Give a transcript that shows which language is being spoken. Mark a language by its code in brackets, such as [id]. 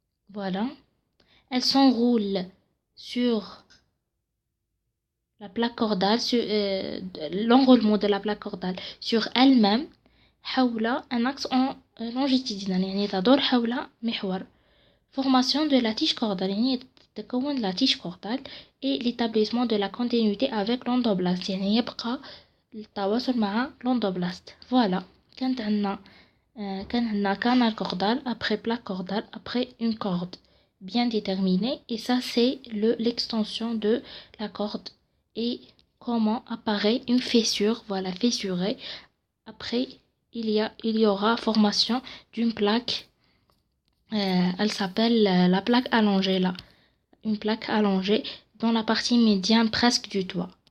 [fr] Voilà, elle s'enroule sur la plaque cordale, sur l'enroulement de la plaque cordale sur elle-même [ar] حول [fr] un axe longitudinal. [ar] يعني تدور حول محور. [fr] Formation de la tige cordale. [ar] يعني تتكون [fr] la tige cordale et l'établissement de la continuité avec l'endoblast. [ar] يعني يبقى التواصل مع l'endoblast. [fr] Voilà, [ar] كان عندنا [fr] canal cordal, après plaque cordale, après une corde bien déterminée, et ça c'est l'extension de la corde et comment apparaît une fissure. Voilà, fissurée. Après il y aura formation d'une plaque, elle s'appelle la plaque allongée là, une plaque allongée dans la partie médiane presque du toit.